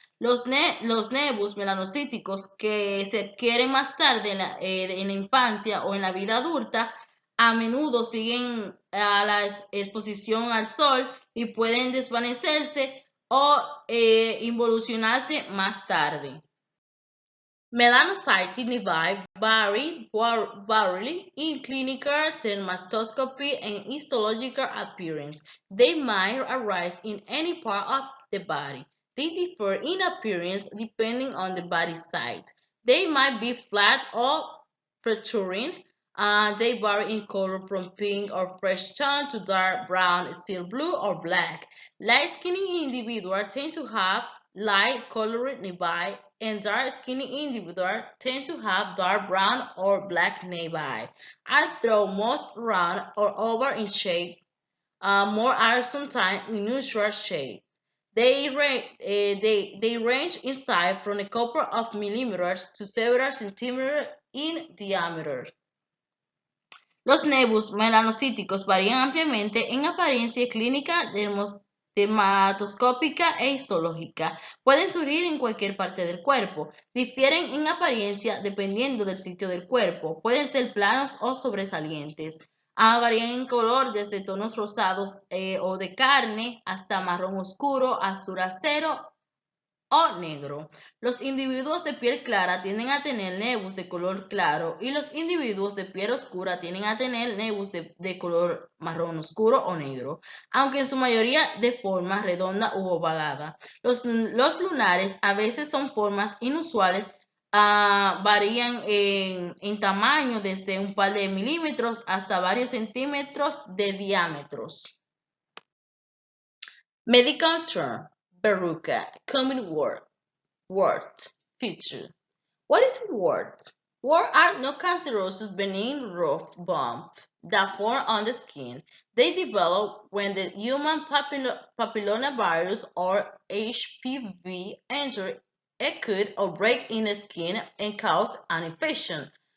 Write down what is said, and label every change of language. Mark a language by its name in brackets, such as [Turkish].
[Spanish] Los nevus melanocíticos que se adquieren más tarde en la infancia o en la vida adulta a menudo siguen a la exposición al sol y pueden desvanecerse o involucionarse más tarde. [English] Melanocytic nevi vary widely in clinical dermatoscopy and histological appearance. They might arise in any part of the body. They differ in appearance depending on the body site. They might be flat or protruding. They vary in color from pink or fresh tan to dark brown, steel blue, or black. Light-skinned individuals tend to have light-colored nevi, and dark-skinned individuals tend to have dark brown or black nevi. Although most round or oval in shape, more are sometimes unusual shapes. They range in size from a couple of millimeters to several centimeters in diameter. [Spanish] Los nevus melanocíticos varían ampliamente en apariencia clínica, dermatoscópica e histológica. Pueden surgir en cualquier parte del cuerpo. Difieren en apariencia dependiendo del sitio del cuerpo. Pueden ser planos o sobresalientes. Varían en color desde tonos rosados o de carne hasta marrón oscuro, azul acero o negro. Los individuos de piel clara tienden a tener nevus de color claro y los individuos de piel oscura tienden a tener nevus de color marrón oscuro o negro, aunque en su mayoría de forma redonda u ovalada. Los lunares a veces son formas inusuales, varían en tamaño desde un par de milímetros hasta varios centímetros de diámetros. [English] Medical term. Verruca, common wart, feature. What is a wart? Warts are non-cancerous benign rough bumps that form on the skin. They develop when the human papillomavirus or HPV enter a cut or break in the skin and cause an infection.